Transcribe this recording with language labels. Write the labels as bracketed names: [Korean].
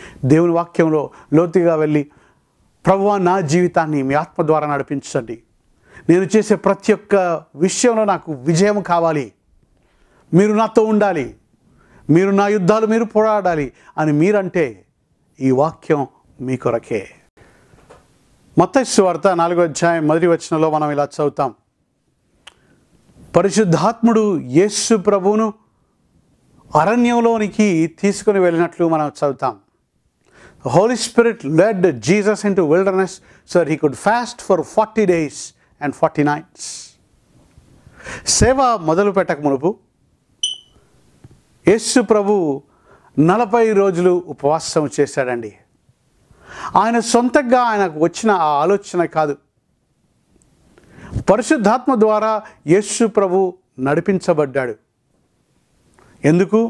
[Telugu] దేవుని వాక్యంలో లోతుగా వెళ్ళి, ప్రభువా నా జీవితాన్ని మీ ఆత్మ ద్వారా నడిపించండి, నేను చేసే ప్రతి ఒక్క విషయంలో నాకు విజయం కావాలి, మీరు నాతో ఉండాలి, మీరు నా యుద్ధాలు మీరు పోరాడాలి అని మీరంటే ఈ వాక్యం మీ కొరకే. మత్తయి సువార్త 4వ అధ్యాయం 1వ వచనంలో మనం ఇలా చదువుతాం. పరిశుద్ధాత్ముడు యేసు ప్రభువును అరణ్యంలోనికి తీసుకుని వెళ్ళినట్లు మనం చదువుతాం. [English] The Holy Spirit led Jesus into wilderness so that he could fast for 40 days and 40 nights. [Telugu] సేవ మొదలు పెట్టక మునుపు యేసు ప్రభు 40 రోజులు ఉపవాసం చేశాడండి. ఆయన సొంతంగా ఆయనకు వచ్చిన ఆ ఆలోచన కాదు. పరిశుద్ధాత్మ ద్వారా యేసు ప్రభు నడిపించబడ్డాడు. ఎందుకు?